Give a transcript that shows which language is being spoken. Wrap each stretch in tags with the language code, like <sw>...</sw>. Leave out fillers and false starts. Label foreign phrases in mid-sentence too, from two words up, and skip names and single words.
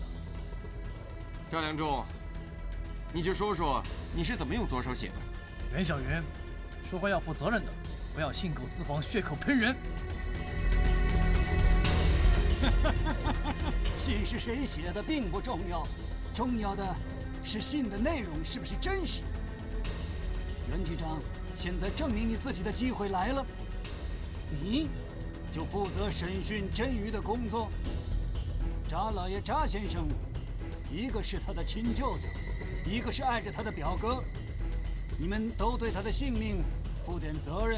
<zh>趙良仲，你就說說你是怎麼用左手寫的？袁小雲，說話要負責任的，不要信口雌黃、血口噴人。信是誰寫的並不重要，重要的是信的內容是不是真實。袁局長，現在證明你自己的機會來了，你就負責審訊甄瑜的工作。查老爺、查先生，一個是他的親舅舅，一個是愛着他的表哥，你們都對他的性命負點責任。</zh>